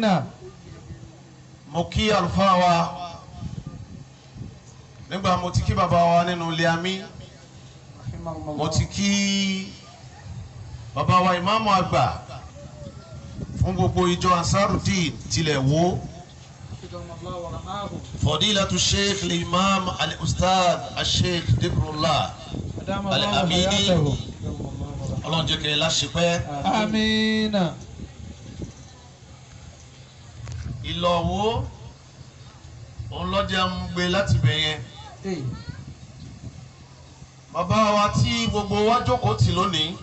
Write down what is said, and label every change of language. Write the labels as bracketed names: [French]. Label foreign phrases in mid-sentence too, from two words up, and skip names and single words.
[Yoruba] mo kí àlùfáà wa nígbà mo ti kí bàbá wa nínú ilé àmì mo ti kí bàbá wa ìmáàmù àgbà fún gbogbo ìjọ Ansarudeen tilẹ̀ wo [Arabic] فضيلة الشيخ الإمام الأستاذ الشيخ [Yoruba] Dhikrullah al-Amini ọlọ́run jẹ́ kí ẹ láṣepẹ́. Àmín. ìlọ́wọ́ òun lọ́jà ń gbé láti bẹ̀ yẹn. bàbá wa tí gbogbo wa jókòó tì lónìí.